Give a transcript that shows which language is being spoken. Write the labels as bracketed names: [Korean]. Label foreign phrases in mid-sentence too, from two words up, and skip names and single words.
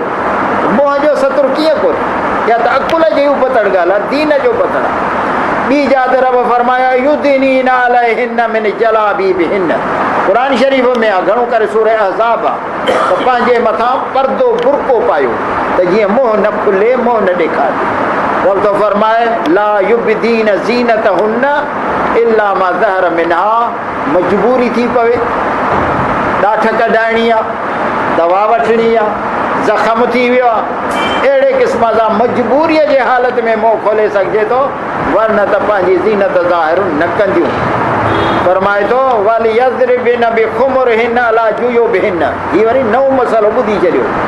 [Sindhi] मुंहं जो सतरु कीअं कोन्हे? या त अकुल जी पतड़ ॻाल्हि आहे, दीन जो पतड़ आहे। ॿी जात रब फरमाया, [Arabic] يدنين عليهن من جلابيبهن, [Sindhi] क़ुर शरीफ़ में आहे, घणो करे सूरह अहज़ाब आहे, त पंहिंजे मथां पर्दो बुरको पायो त जीअं मुंहुं न खुले, मुंहुं न ॾेखारे। रब थो फरमाए, [Arabic] لا يبدين زينتهن إلا ما ظهر منها, [Sindhi] मजबूरी थी पवे, ॾाठ कढाइणी आहे, दवा वठणी आहे, ज़ख़म थी वियो आहे, अहिड़े क़िस्म सां मजबूरीअ जे हालत में मुंहुं खोले सघिजे थो, वरन त पंहिंजी ज़ीनत ज़ाहिर न कंदियूं। फरमाए थो, [Arabic] وليضربن بخمرهن على جيوبهن, [Sindhi] हीअ वरी नओं मसालो ॿुधी छॾियो।